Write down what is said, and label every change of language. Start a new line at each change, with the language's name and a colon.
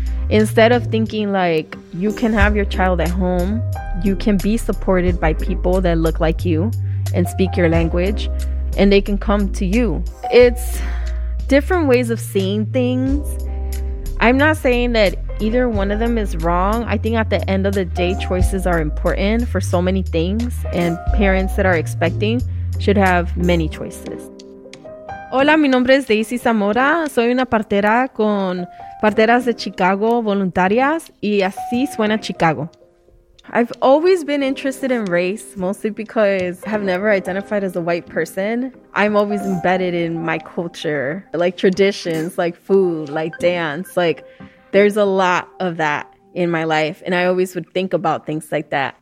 English: Instead of thinking like you can have your child at home, you can be supported by people that look like you and speak your language, and they can come to you. It's different ways of seeing things. I'm not saying that either one of them is wrong. I think at the end of the day, choices are important for so many things, and parents that are expecting should have many choices.
Spanish: Hola, mi nombre es Daisy Zamora. Soy una partera con Parteras de Chicago Voluntarias, y así suena Chicago.
English: I've always been interested in race, mostly because I have never identified as a white person. I'm always embedded in my culture, like traditions, like food, like dance. Like, there's a lot of that in my life, and I always would think about things like that.